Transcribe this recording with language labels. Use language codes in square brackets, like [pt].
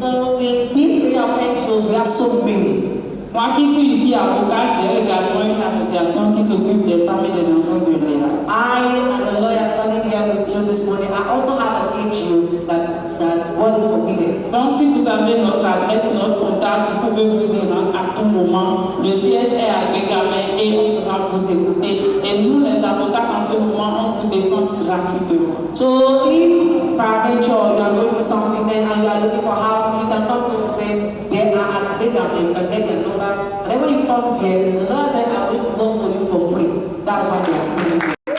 [en] So in this area of NGOs, we have so many. [fr] Moi qui suis ici avocate, j'ai également une association qui s'occupe des femmes et des enfants vulnérables. [en] I, as a lawyer standing here with you this morning, I also have an NGO that works for women. [fr] Donc si vous avez notre adresse, notre contact, vous pouvez vous y rendre à tout moment. Le siège est à Bégamé et on pourra vous écouter. Et nous, les avocats, en ce moment, on vous défend gratuitement. [en] So if peradventure you are going through something then and you are looking for help, you can come to us then. They are at Bégamé, you can get their numbers. And then when you come here, the lawyers then are going to work for you for free. That's why they are still here.